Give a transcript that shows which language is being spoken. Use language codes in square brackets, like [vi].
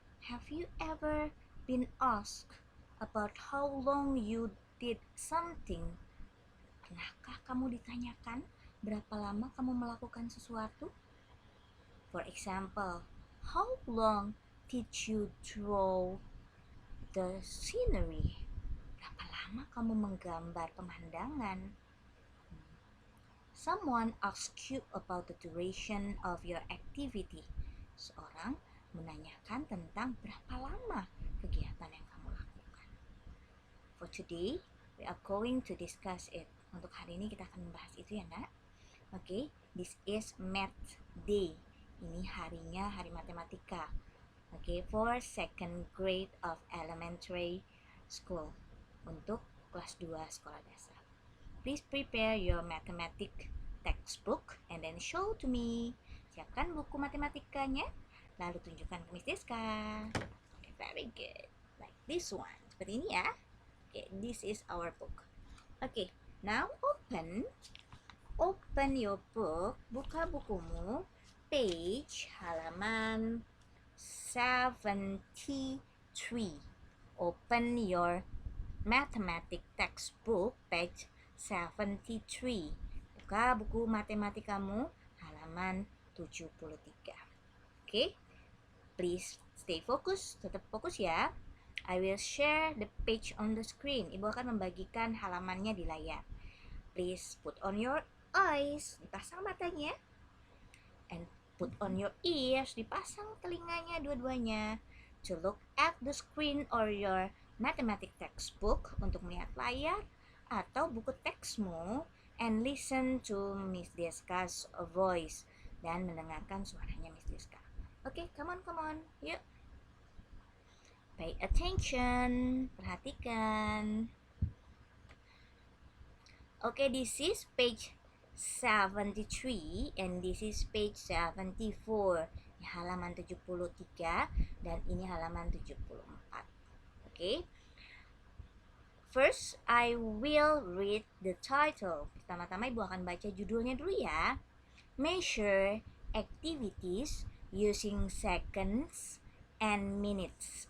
[en] Have you ever been asked about how long you did something? [id] Pernahkah kamu ditanyakan berapa lama kamu melakukan sesuatu? [en] For example, how long did you draw the scenery? [id] Berapa lama kamu menggambar pemandangan? [en] Someone asks you about the duration of your activity. [id] Seorang menanyakan tentang berapa lama kegiatan yang kamu lakukan. [en] For today, we are going to discuss it. [id] Untuk hari ini kita akan membahas itu ya, Nak. [en] Okay, this is Math Day. [id] Ini harinya hari matematika. [en] Okay, for second grade of elementary school. [id] Untuk kelas 2 sekolah dasar. [en] Please prepare your mathematics textbook and then show to me. [id] Siapkan buku matematikanya, lalu tunjukkan ke Miss Deska. [en] Okay, very good. Like this one. [id] Seperti ini ya. [en] Okay, this is our book. Okay, now open your book. [id] Buka bukumu. Page halaman 73. [en] Open your mathematics textbook page 73. [id] Buka buku matematikamu halaman 73. Okay? [en] Please stay focus, [id] tetap fokus ya. [en] I will share the page on the screen. [id] Ibu akan membagikan halamannya di layar. [en] Please put on your eyes, [id] dipasang matanya. [en] And put on your ears, [id] dipasang telinganya dua-duanya. [en] To look at the screen or your mathematics textbook, [id] untuk melihat layar atau buku teksmu, [en] and listen to Miss Deska's voice, [id] dan mendengarkan suaranya Miss Deska. [en] Okay, come on, yuk. Pay attention, perhatikan. Okay, this is page 73 and this is page 74. [id] Ini halaman 73 dan ini halaman 74. [en] Okay. First, I will read the title. [id] Pertama-tama Ibu akan baca judulnya dulu ya. [en] Measure activities using seconds and minutes.